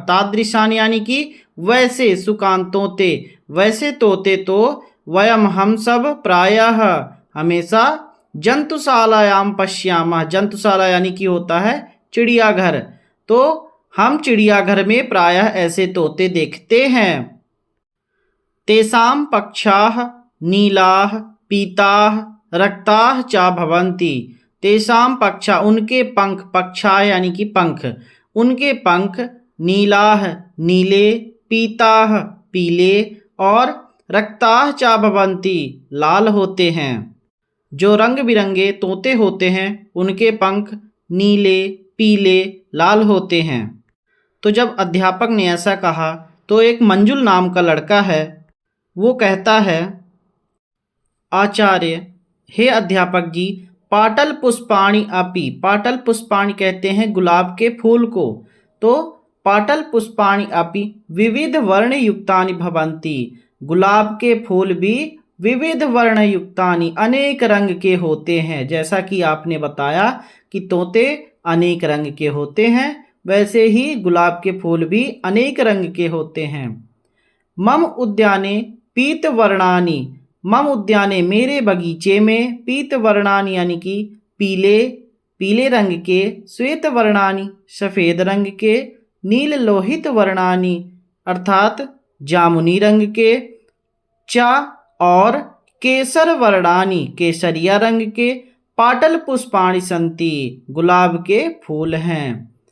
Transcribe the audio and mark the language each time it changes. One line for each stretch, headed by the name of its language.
Hindi: तादृशान यानी कि वैसे, सुकान तोते, वैसे तोते तो वयम हम सब प्रायः हमेशा जंतुशालायाम पश्यामः। जंतुशाला यानी कि होता है चिड़ियाघर, तो हम चिड़ियाघर में प्रायः ऐसे तोते देखते हैं।
Sanskrit: तेषां पक्षाः नीलाः पीताः रक्ताः च भवन्ति।
Hindi: तेषां पक्षा उनके पंख, पक्षा यानी कि पंख, उनके पंख नीलाः नीले, पीताः पीले और रक्ताः च भवन्ति लाल होते हैं। जो रंग बिरंगे तोते होते हैं उनके पंख नीले, पीले, लाल होते हैं। तो जब अध्यापक ने ऐसा कहा तो एक मंजुल नाम का लड़का है, वो कहता है आचार्य हे अध्यापक जी,
Sanskrit: पाटल पुष्पाणि अपि।
Hindi: पाटल पुष्पाणि कहते हैं गुलाब के फूल को।
Sanskrit: तो पाटल पुष्पाणि अपि विविध वर्ण युक्तानि भवन्ति।
Hindi: गुलाब के फूल भी विविध वर्ण युक्तानि अनेक रंग के होते हैं। जैसा कि आपने बताया कि तोते अनेक रंग के होते हैं, वैसे ही गुलाब के फूल भी अनेक रंग के होते हैं।
Sanskrit: मम उद्याने पीत वर्णानि।
Hindi: मम उद्याने मेरे बगीचे में, पीत वर्णानि यानी कि पीले, पीले रंग के, श्वेत वर्णानि सफ़ेद रंग के, नील लोहित वर्णानि अर्थात जामुनी रंग के, चा और केसर वर्णानि केसरिया रंग के, पाटल पुष्पाणि सन्ति गुलाब के फूल हैं।